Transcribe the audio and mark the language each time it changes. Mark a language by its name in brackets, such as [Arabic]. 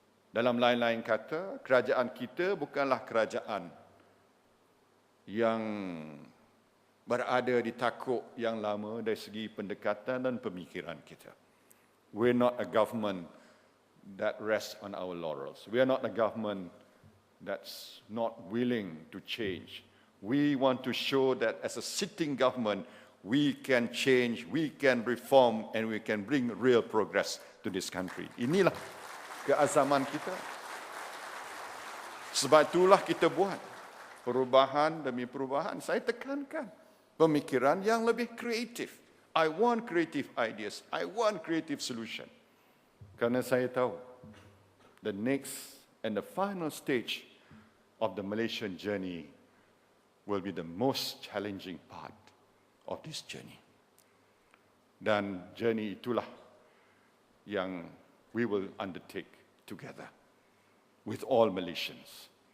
[Malay] Dalam lain-lain kata, kerajaan kita bukanlah kerajaan yang berada di takuk yang lama dari segi pendekatan dan pemikiran kita. [English] We're not a government that rests on our laurels. We are not a government that's not willing to change. We want to show that as a sitting government, we can change, we can reform, and we can bring real progress to this country. [Malay] Inilah keazaman kita. Sebab itulah kita buat perubahan demi perubahan. Saya tekankan pemikiran yang lebih kreatif. [English] I want creative ideas. I want creative solution. [Malay] Kerana saya tahu, [English] the next and the final stage of the Malaysian journey will be the most challenging part of this journey. [Malay] Dan journey itulah yang [English] we will undertake together with all Malaysians.